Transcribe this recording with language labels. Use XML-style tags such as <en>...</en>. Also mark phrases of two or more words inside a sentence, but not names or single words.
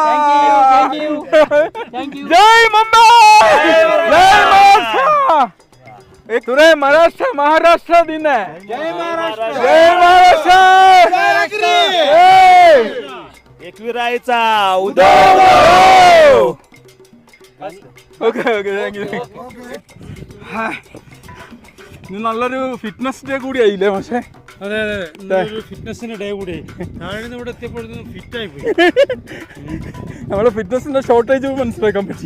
<en>thank you.</en> <mr>जय मुंबई, जय महाराष्ट्र. एक तुरे महाराष्ट्र महाराष्ट्र दिन आहे. जय महाराष्ट्र, जय महाराष्ट्र. एकविरायचा उदो.</mr> <en>okay okay thank you.</en> <ml>ഇന്ന് നല്ലൊരു</ml> <en>fitness day</en> <ml>കൂടി ആയില്ലേ പക്ഷേ? അതെ അതെ, ഫിറ്റ്നസിന്റെ ഡേ കൂടി. താഴെ ഇവിടെ എത്തിയപ്പോഴത്തേക്കും ഫിറ്റ് ആയി പോയി. നമ്മുടെ ഫിറ്റ്നസിന്റെ ഷോർട്ടേജ് മനസ്സിലാക്കാൻ പറ്റി.</ml>